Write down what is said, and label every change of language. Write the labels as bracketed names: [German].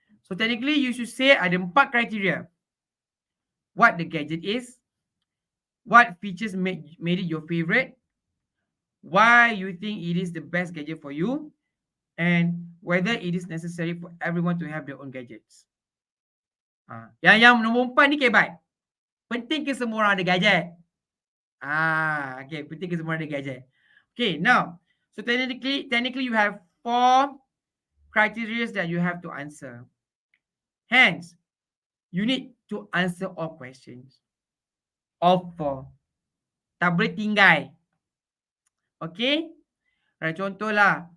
[English] So technically, you should say ada 4 criteria. What the gadget is, what features made it your favorite, why you think it is the best gadget for you, and whether it is necessary for everyone to have their own gadgets. [Malay] Yang nombor 4 ni kebat. Penting ke semua orang ada gadget? Okay, penting ke semua orang ada gadget? [English] Okay, now, so technically you have 4 criteria that you have to answer. Hence, you need to answer all questions. All 4. [Malay] Tak boleh tinggal. [English] Okay? Right, [Malay] contohlah.